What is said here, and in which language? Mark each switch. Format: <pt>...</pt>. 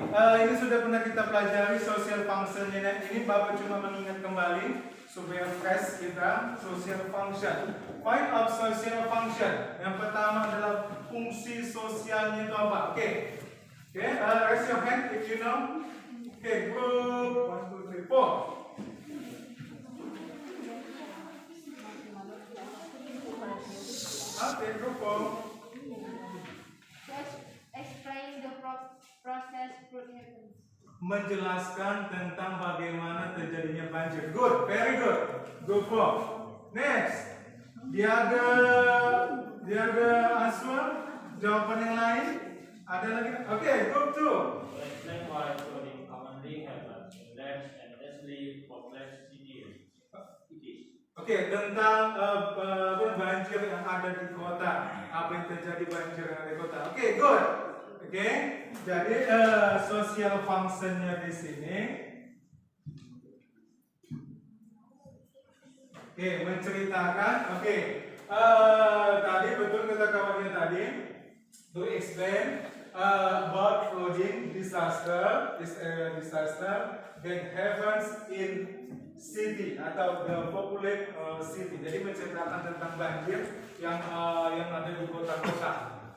<id>Ini sudah pernah kita pelajari social functionnya. Ini Bapak cuma mengingat kembali supaya fresh kita social function.</id> <en>Find out social function.</en> <id>Yang pertama adalah fungsi sosialnya itu apa? Oke. Okay.</id> <en>Raise your hand if you know. Okay, group 1, 2, 3, 4. Okay, group 4. Explain the process flood happens.</en> <id>Menjelaskan tentang bagaimana terjadinya banjir.</id> <en>Good, very good. Group 4. Next.</en> <id>Dia ada answer, jawaban yang lain. Ada lagi?</id> <en>Oke, group 2. Explain why flooding commonly happens in large and densely populated cities.</en> <id>Oke, tentang banjir yang ada di kota. Apa yang terjadi banjir yang ada di kota? Oke, good. Oke, jadi social functionnya di sini. Oke, menceritakan. Oke, tadi betul kata kawannya tadi.</id> <en>To explain about flooding disaster, disaster that happens in city atau the populated city.</en> <id>Jadi menceritakan tentang banjir yang ada di kota-kota.</id>